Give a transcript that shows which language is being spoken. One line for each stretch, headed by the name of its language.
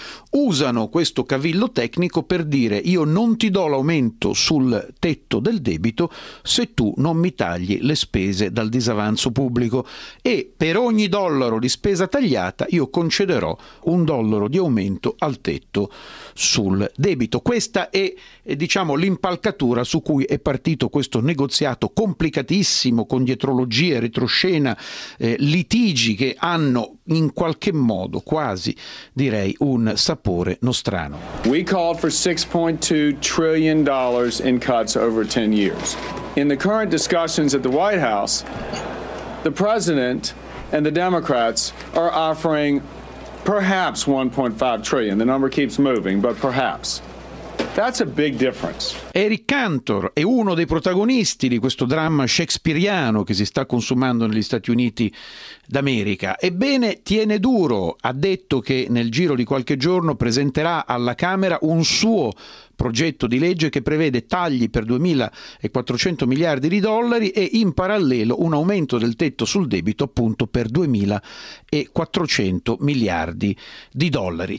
Italian: usano questo cavillo tecnico per dire: io non ti do l'aumento sul tetto del debito se tu non mi tagli le spese dal disavanzo pubblico, e per ogni dollaro di spesa tagliata io concederò un dollaro di aumento al tetto sul debito. Questa è, diciamo, l'impalcatura su cui è partito questo negoziato complicatissimo, con dietrologie, retroscena, litigi che hanno in qualche modo, quasi direi, un sapore nostrano.
English: We called for $6.2 trillion in cuts over 10 years. In the current discussions at the White House, the president and the Democrats are offering perhaps $1.5 trillion. The number keeps moving, but perhaps. That's a big difference.
Italian: Eric Cantor è uno dei protagonisti di questo dramma shakespeariano che si sta consumando negli Stati Uniti d'America. Ebbene, tiene duro. Ha detto che nel giro di qualche giorno presenterà alla Camera un suo progetto di legge che prevede tagli per 2.400 miliardi di dollari e in parallelo un aumento del tetto sul debito, appunto, per 2.400 miliardi di dollari.